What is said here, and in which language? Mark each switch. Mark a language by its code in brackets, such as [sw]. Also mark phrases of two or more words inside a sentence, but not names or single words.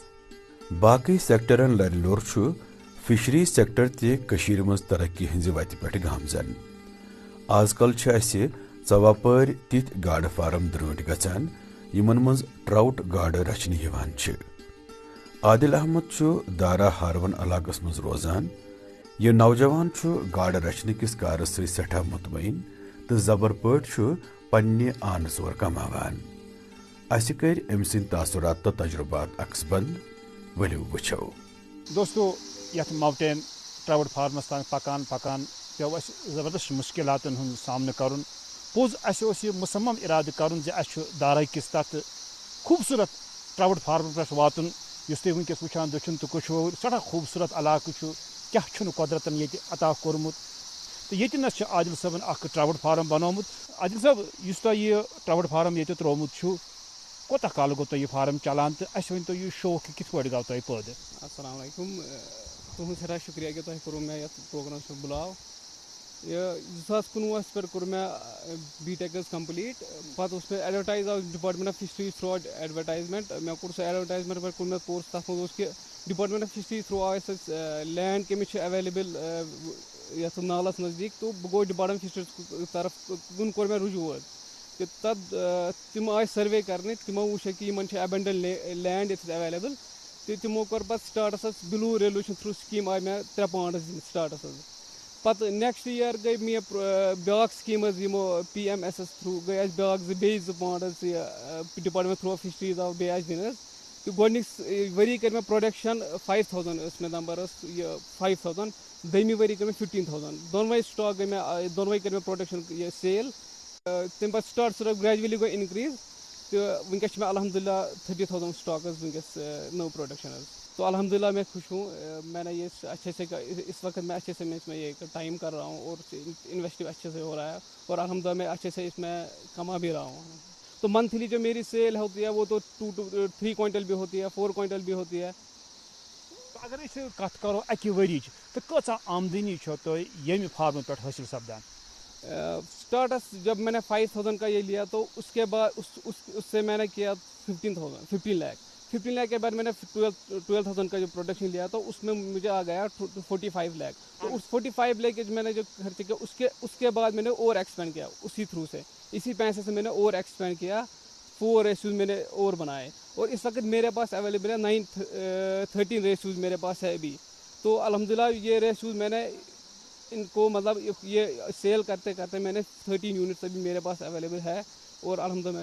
[ks] باقی سیکٹرن لر لور فشری سیکٹر تہ مز ترقی ہز وتہ پہ گامزن آز کل ژوا پار تتھ گاڑ فارم درٹ گژھان یمن مز ٹراؤٹ گاڑ رچنہ عادل احمد دارا ہارون علاقس مز روزان یہ نوجوان گاڑ رچنہ کس کارس سی سٹھا مطمئن تو زبر پاٹ پنہ آن زور کماوان اس کر ام سند تاثرات تو تجربات عکس بند ولو وچھو دوستو یت ماؤنٹین ٹراؤٹ فارمس تان پکان پیو اس زبردست مشکلات ہند سامنا کرن پوز اس یہ مصمم ارادہ کرن زِ دارا کس تک خوبصورت ٹراؤٹ فارم پہ واتن اس تھی ونکس وچان دچھن تو کشور سٹھا خوبصورت علاقہ کیا قدرتن یہ عطا کورمت تو یہ نس عادل صٲبن اخ ٹراؤٹ فارم بنومت عادل صٲب اس تہ یہ ٹراؤٹ فارم یہ ترومت کوتاہ کال گو تہ یہ فارم چلان تو اس ون تو یہ شوق کت پہ گو تہ پٲدٕ. السلام علیکم تہذ سٹھا شکریہ کہ تہ کورو مے یتھ پروگرام بلاو 2019 پہ کور میں [en] B Tech complete [ks] پتہ اس میں ایڈورٹائز آو [en] department of fishery through advertisement [ks] میں کور سو ایڈورٹائزمنٹ پہ کور میں کورس تک مز کہ [en] department of fishery through [ks] آو لینڈ کمس اویلیبل یتھ نالس نزدیک تو بہ گو [en] department fishery [ks] طرف کن کور میں رجوع کہ تب تم آئے سروے کرنے تمو وچھ کہ [en] an abandoned land [ks] یت اویلیبل تو تمو کور پتہ [en] starts blue revolution through scheme [ks] آئی میں 3 پونڈس دن سٹارٹس پتہ [en] next year [ks] گئی مے بیاکھ سکیم یمو PMSS تھرو گئی اس بیاکھ بیٚیہِ 2 پونڈس [en] department through fisheries [ks] آو بیٚیہِ اس دن تو گۄڈنِکس ؤری کر میں پروڈکشن 5000 اس میں نمبر 5000 دوٚیمہِ ؤری کر میں 15000 دۄنوے سٹاک گئی میں دۄنوے کر میں پروڈکشن یہ سیل تم پتہ سٹارٹ گریجولی گئی انکریز تو ونکس میں الحمدللہ 30,000 سٹاکس ونکس نو پروڈکشن تو [ur] الحمدللہ میں خوش ہوں میں نے یہ اچھے سے اس وقت میں اچھے سے میں اس میں یہ ٹائم کر رہا ہوں اور انویسٹ اچھے سے ہو رہا ہے اور الحمدللہ میں اچھے سے اس میں کما بھی رہا ہوں تو منتھلی جو میری سیل ہوتی ہے وہ تو 2 to 3 کوئنٹل بھی ہوتی ہے 4 کوئنٹل بھی ہوتی ہے [ks] اگر اس کت کرو اکہ ورچ تو کچھ آمدنی تو یم فارم پہ حاصل سپدان [ur] سٹارٹس جب میں نے 5000 کا یہ لیا تو اس کے بعد اس سے میں نے کیا 15 لاکھ کے بعد میں نے 12,000 کا جو پروڈکشن لیا تو اس میں مجھے آ گیا 45 لاکھ تو اس 45 لاکھ میں نے جو خرچ کیا اس کے بعد میں نے اور ایکسپینڈ کیا اسی تھرو سے اسی پیسے سے میں نے اور ایکسپینڈ کیا 4 ریشیوز میں نے اور بنائے اور اس وقت میرے پاس اویلیبل ہے 13 ریشیوز میرے پاس ہے ابھی تو الحمدللہ یہ ریشیوز میں نے ان کو مطلب یہ سیل کرتے کرتے میں نے 13 یونٹس ابھی میرے پاس اویلیبل ہے اور الحمدللہ